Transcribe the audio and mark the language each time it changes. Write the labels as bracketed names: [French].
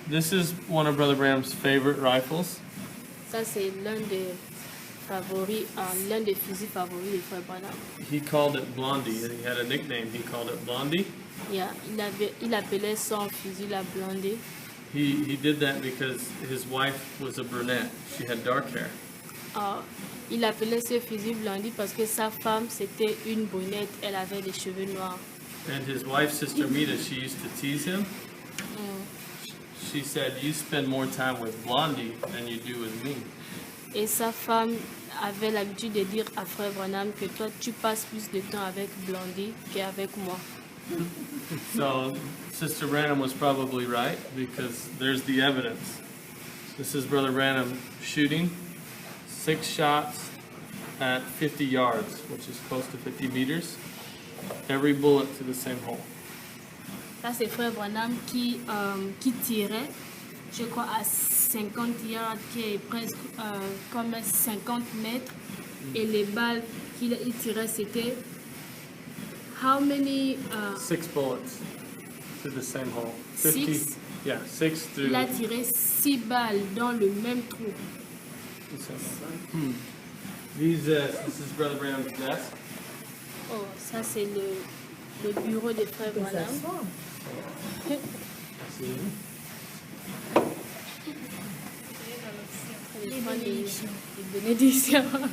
[English] This is one of Brother Branham's favorite rifles. [French] Ça, c'est l'un des fusils favoris de Frère Branham. [English] He called it Blondie. He had a nickname. He called it Blondie. [French] Il appelait son fusil la Blondie. [English] He did that because his wife was a brunette. She had dark hair. [French] Il appelait ce fusil Blondie parce que sa femme, c'était une brunette. Elle avait les cheveux noirs. [English] And his wife's sister Mita, she used to tease him. She said, "You spend more time with Blondie than you do with me." [French] Et sa femme avait l'habitude de dire à Frère Branham que toi, tu passes plus de temps avec Blondie qu'avec moi. [English] So Sister Branham was probably right because there's the evidence. This is Brother Branham shooting 6 shots at 50 yards, which is close to 50 meters. Every bullet to the same hole. [French] Ça, c'est Frère Branham qui tirait, je crois, à 50 yards, qui est presque comme 50 mètres. Et les balles qu'il tirait, c'était... [English] How many... 6 bullets to the same hole. 50, 6? Yeah, 6 through... [French] Il a tiré 6 balles dans le même trou. [English] This is Brother Branham's desk. [French] Oh, ça, c'est le bureau de Frère Branham. Les bénédictions.